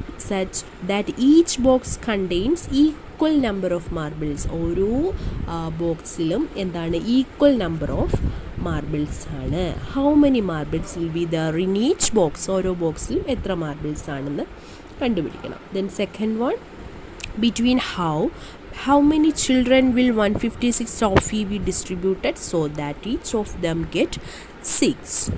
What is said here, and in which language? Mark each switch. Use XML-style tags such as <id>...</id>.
<en>such that each box contains equal number of marbles.</en> <ml>ഓരോ ബോക്സിലും എന്താണ്</ml> <en>equal number of marbles</en> <ml>ആണ്.</ml> <en>How many marbles will be there in each box.</en> <ml>ഓരോ ബോക്സിലും എത്ര marbles ആണെന്ന് കണ്ടുപിടിക്കണം.</ml> <en>Then second one, between how many children will 156 toffee be distributed so that each of them get 6.</en>